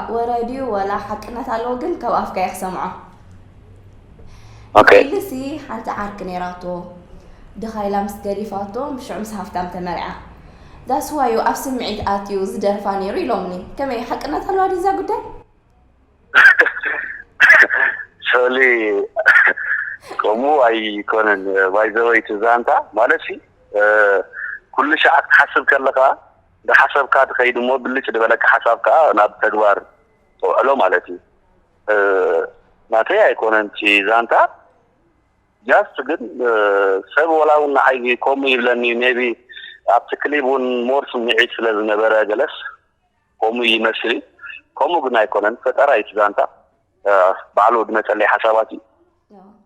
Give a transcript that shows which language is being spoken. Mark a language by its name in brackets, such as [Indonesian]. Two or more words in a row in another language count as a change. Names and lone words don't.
[Tigrinya] ወረዲ ወላ ሓቅነት ኣለዎ፣ ግን ካብ ኣፍካ እየ ክሰምዖ። ኦኬ። ፊል ሲ ሓንቲ ዓርኪ ነይራቶ፣ ድኻ ኢላ ምስ ገዲፋቶ፣ ብሽዑ ምስ ሃፍታም ተመርዓ። [English] That's why [Tigrinya] ኣብ ስምዒት ኣትዩ ዝደርፋ ነይሩ ኢሎምኒ። ከመይ ሓቅነት ኣለዋ ድዩ እዛ ጉዳይ? ሶሊ፣ ከምኡ ኣይኮነን። [English] By the way፣ [Tigrinya] እቲ ዛንታ ማለት ሲ፣ እ፣ ኩሉ ሸዓ ክትሓስብ ከለኻ፣ ብሓሰብካ ትኸይድ እሞ ብልጭ ዝበለካ ሓሳብካ ናብ ተግባር ተውዕሎ ማለት እዩ። እ፣ ናተይ ኣይኮነን እቲ ዛንታ። ጃስት ግን፣ እ፣ ሰብ ወላ እውን ንዓይ ከምኡ ይብለኒ፣ ሜቢ ኣብቲ ክሊፕ እውን ሞር ስምዒት ስለ ዝነበረ ገለስ ከምኡ ይመስል እዩ። ከምኡ ግን ኣይኮነን፣ ፈጠራ እዩ እቲ ዛንታ። እ፣ ባዕሉ ዝመፀለይ ሓሳባት እዩ። ያ።